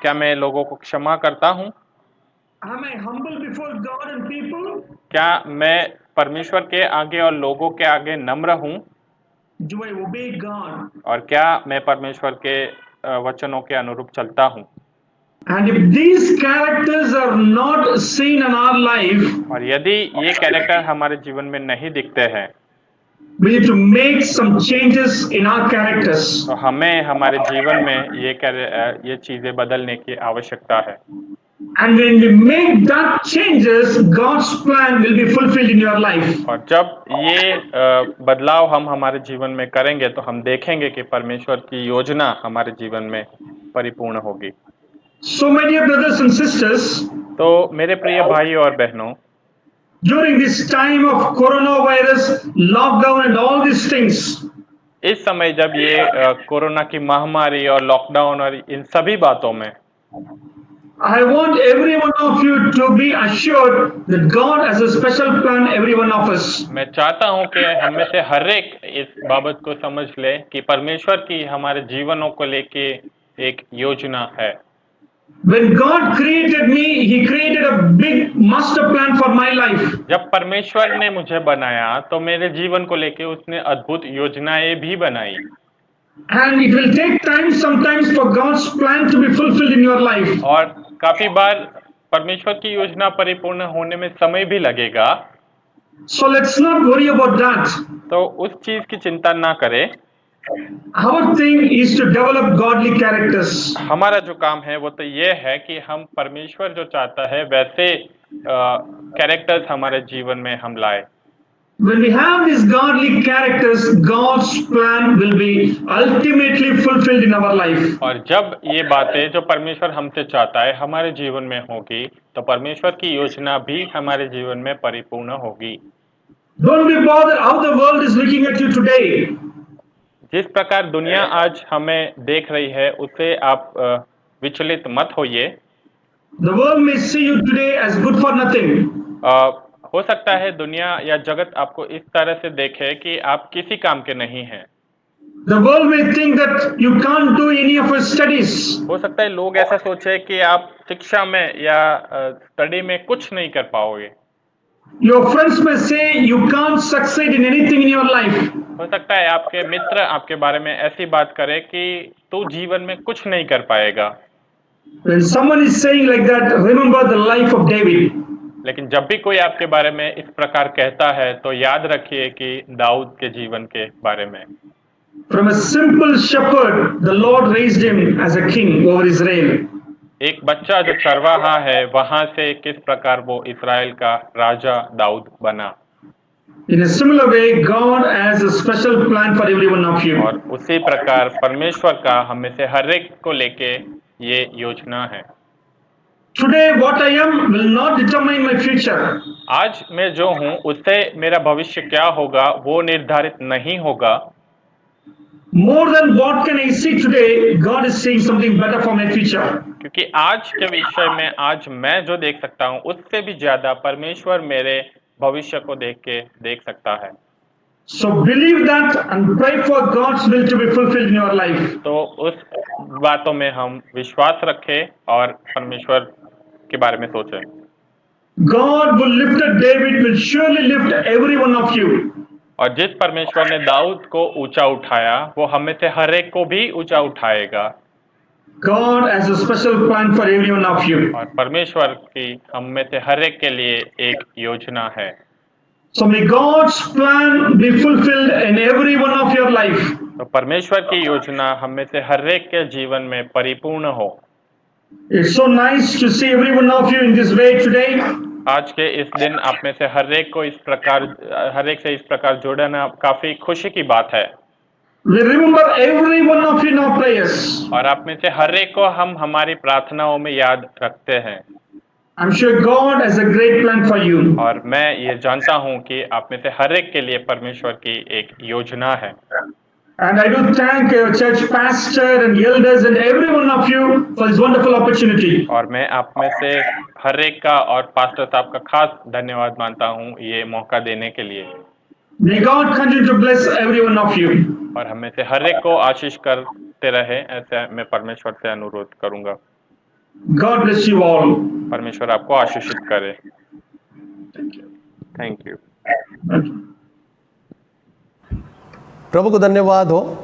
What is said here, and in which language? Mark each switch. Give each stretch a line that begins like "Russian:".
Hindi: क्या मैं लोगों को क्षमा करता हूँ?
English: Am I humble before God and people?
Hindi: क्या मैं परमेश्वर के आगे और लोगों के आगे नम्र हूँ?
English: Do I obey God?
Hindi: और क्या मैं परमेश्वर के वचनों के अनुरूप चलता हूँ?
English: And if these characters are not seen in our life,
Hindi: और यदि ये कैरेक्टर हमारे जीवन में नहीं दिखते हैं
English: we need to make some changes in our characters.
Hindi: तो हमें हमारे जीवन में ये चीजें बदलने की आवश्यकता है।
English: And when we make that changes, God's plan will be fulfilled in your life.
Hindi: और जब ये बदलाव हम हमारे जीवन में करेंगे तो हम देखेंगे कि परमेश्वर की योजना हमारे जीवन में परिपूर्ण होगी।
English: So my dear brothers and sisters,
Hindi: तो मेरे प्रिय भाई और बहनों,
English: during this time of coronavirus, lockdown and all these things,
Hindi: इस समय जब ये कोरोना की महामारी और लॉकडाउन और इन सभी बातों में
English: I want every one of you to be assured that God has a special plan every one of us.
Hindi: मैं चाहता हूं कि हम में से हर एक इस बाबत को समझ ले कि परमेश्वर की हमारे जीवनों को लेके एक योजना है।
English: When God created me, He created a big master plan for my life.
Hindi: जब परमेश्वर ने मुझे बनाया तो मेरे जीवन को लेके उसने अद्भुत योजनाएं भी बनाई।
English: And it will take time sometimes for God's plan to be fulfilled in your life.
Hindi: और काफी बार परमेश्वर की योजना परिपूर्ण होने में समय भी लगेगा।
English: So let's not worry about that.
Hindi: तो उस चीज की चिंता ना करें।
English: Our thing is to develop godly characters.
Hindi: हमारा जो काम है वो तो ये है कि हम परमेश्वर जो चाहता है वैसे कैरेक्टर्स हमारे जीवन में हम लाए।
English: When we have these godly characters, God's plan will be ultimately fulfilled in our life.
Hindi: और जब ये बातें जो परमेश्वर हमसे चाहता है हमारे जीवन में होगी तो परमेश्वर की योजना भी हमारे जीवन में परिपूर्ण होगी।
English: Don't be bothered how the world is looking at you today.
Hindi: जिस प्रकार दुनिया आज हमें देख रही है उससे आप विचलित मत होइए।
English: The world may see you today as good for nothing.
Hindi: हो सकता है दुनिया या जगत आपको इस तरह से देखे कि आप किसी काम के नहीं हैं।
English: The world may think that you can't do any of your studies.
Hindi: हो सकता है लोग ऐसा सोचे कि आप शिक्षा में या स्टडी में कुछ नहीं कर पाओगे।
English: Your friends may say you can't succeed in anything in your life.
Hindi: हो सकता है आपके मित्र आपके बारे में ऐसी बात करें कि तू जीवन में कुछ नहीं कर पाएगा।
English: When someone is saying like that, remember the life of David.
Hindi: लेकिन जब भी कोई आपके बारे में इस प्रकार कहता है तो याद रखिए कि दाऊद के जीवन के बारे में।
English: From a simple shepherd, the Lord raised him as a king over Israel.
Hindi: एक बच्चा जो चरवाहा है वहां से किस प्रकार वो इस्राएल का राजा दाऊद बना।
English: In a similar way, God has a special plan for every one of you.
Hindi: और उसी प्रकार परमेश्वर का हम में से हर एक को लेके ये योजना है।
English: Today, what I am will not determine my future.
Hindi: आज मैं जो हूँ उससे मेरा भविष्य क्या होगा वो निर्धारित नहीं होगा।
English: More than what can I see today, God is saying something better for my future.
Hindi: क्योंकि आज के विषय में आज मैं जो देख सकता हूँ उससे भी ज्यादा परमेश्वर मेरे भविष्य को देख सकता है।
English: So believe that and pray for God's will to be fulfilled in your life.
Hindi: तो उस बातों में हम विश्वास रखें और परमेश्वर के बारे में सोचें।
English: God will lift up David, will surely lift every one of you.
Hindi: और जिस परमेश्वर ने दाऊद को ऊंचा उठाया वो हम में से हर एक को भी ऊंचा उठाएगा।
English: God has a special plan for every one of you.
Hindi: और परमेश्वर की हम में से हर एक के लिए एक योजना है।
English: So may God's plan be fulfilled in every one of your life.
Hindi: तो परमेश्वर की योजना हम में से हर एक के जीवन में परिपूर्ण हो।
English: It's so nice to see every one of you in this way today.
Hindi: आज के इस दिन आप में से हर एक को हर एक से इस प्रकार जोड़ना काफी खुशी की बात है।
English: We remember every one of you in our prayers.
Hindi: और आप में से हर एक को हम हमारी प्रार्थनाओं में याद रखते हैं।
English: I'm sure God has a great plan for you.
Hindi: और मैं ये जानता हूँ कि आप में से हर एक के लिए परमेश्वर की एक योजना है।
English: And I do thank your church pastor and elders and every one of you for this wonderful opportunity.
Hindi: और मैं आप में से हर एक का और पास्टर साहब का खास धन्यवाद मानता हूँ ये मौका देने के लिए।
English: May God continue to bless every one of you.
Hindi: और हम में से हर एक को आशीष करते रहे ऐसे मैं परमेश्वर से अनुरोध करूंगा।
English: God bless you all.
Hindi: परमेश्वर आपको आशीषित करे।
English: Thank you.
Hindi: प्रभु को धन्यवाद हो।